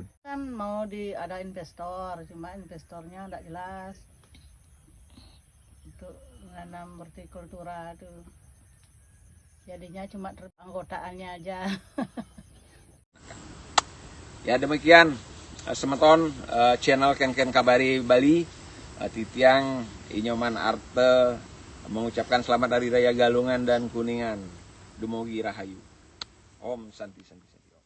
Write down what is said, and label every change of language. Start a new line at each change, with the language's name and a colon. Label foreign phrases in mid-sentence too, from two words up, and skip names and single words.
Indonesian: Kan mau ada investor, cuma investornya enggak jelas. Untuk menanam hortikultura itu. Jadinya cuma anggotaannya aja. Ya demikian semeton channel Ken Kabari Bali. Titiang Inyoman Arte mengucapkan selamat Hari Raya Galungan dan Kuningan.
Balinese: Dumugi Rahayu.
Sanskrit: Om Santi.